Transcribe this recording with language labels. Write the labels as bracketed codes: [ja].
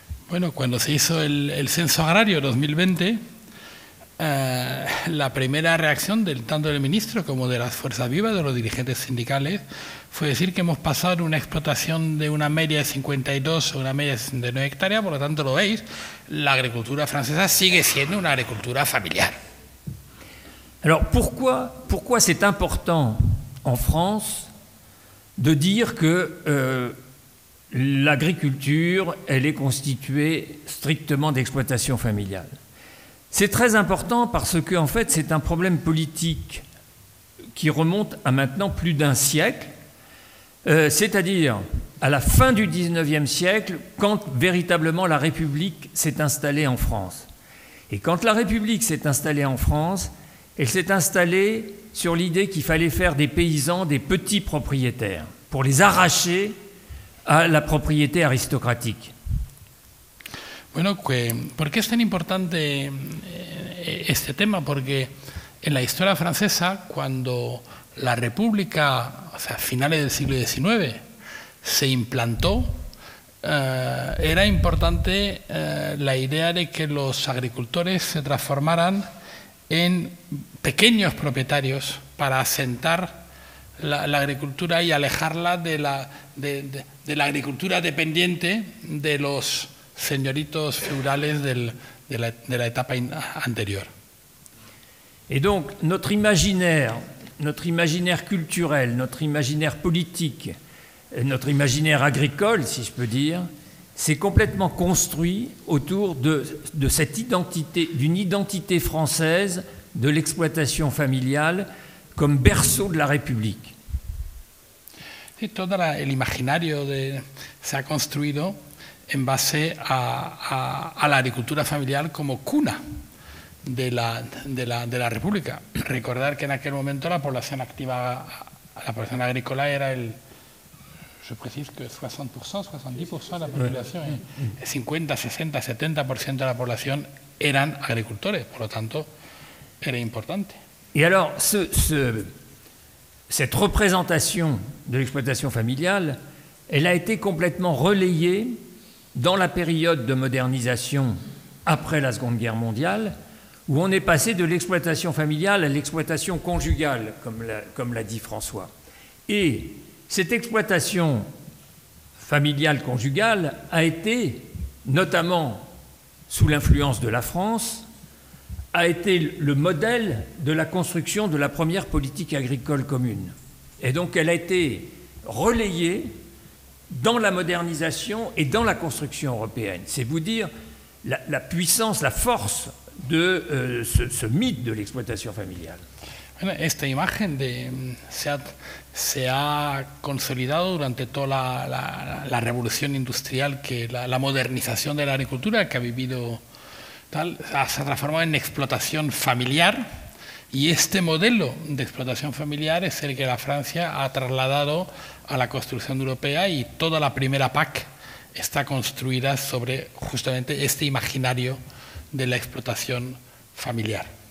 [es] Bueno, cuando se hizo el censo agrario 2020, la primera reacción tanto del ministro como de las fuerzas vivas, de los dirigentes sindicales, fue decir que hemos pasado de una explotación de una media de 52 a una media de 69 hectáreas, por lo tanto, lo veis, la agricultura francesa sigue siendo una agricultura familiar. [fr] Alors pourquoi c'est important en France de dire que l'agriculture, elle est constituée strictement d'exploitation familiale? C'est très important parce que, en fait, c'est un problème politique qui remonte à maintenant plus d'un siècle, c'est-à-dire à la fin du XIXe siècle, quand véritablement la République s'est installée en France. Et quand la République s'est installée en France, elle s'est installée sur l'idée qu'il fallait faire des paysans des petits propriétaires pour les arracher a la propriété aristocratique. [es] Bueno, ¿por qué es tan importante este tema? Porque en la historia francesa, cuando la República, o sea, a finales del siglo XIX, se implantó, era importante la idea de que los agricultores se transformaran en pequeños propietarios para asentar la agricultura y alejarla de la agricultura dependiente de los señoritos feudales de la etapa anterior. [fr] Et donc notre imaginaire culturel, notre imaginaire politique, notre imaginaire agricole, si je peux dire, s'est complètement construit autour de cette identité, d'une identité française de l'exploitation familiale comme berceau de la République. [es] Sí, todo el imaginario se ha construido en base a la agricultura familiar como cuna de la República. Recordar que en aquel momento la población activa, la población agrícola era [fr] je précise que [es] 60%, 70% de la población, 50, 60, 70% de la población eran agricultores, por lo tanto era importante. [fr] Et alors, cette représentation de l'exploitation familiale, elle a été complètement relayée dans la période de modernisation après la Seconde Guerre mondiale, où on est passé de l'exploitation familiale à l'exploitation conjugale, comme l'a dit François. Et cette exploitation familiale conjugale a été, notamment sous l'influence de la France, a été le modèle de la construction de la première politique agricole commune. Et donc elle a été relayée dans la modernisation et dans la construction européenne. C'est vous dire la puissance, la force de ce mythe de l'exploitation familiale. [es] Bueno, esta imagen se ha consolidado durante toda la revolución industrial, la modernización de la agricultura que ha vivido se ha transformado en explotación familiar, y este modelo de explotación familiar es el que la Francia ha trasladado a la construcción europea, y toda la primera PAC está construida sobre justamente este imaginario de la explotación familiar.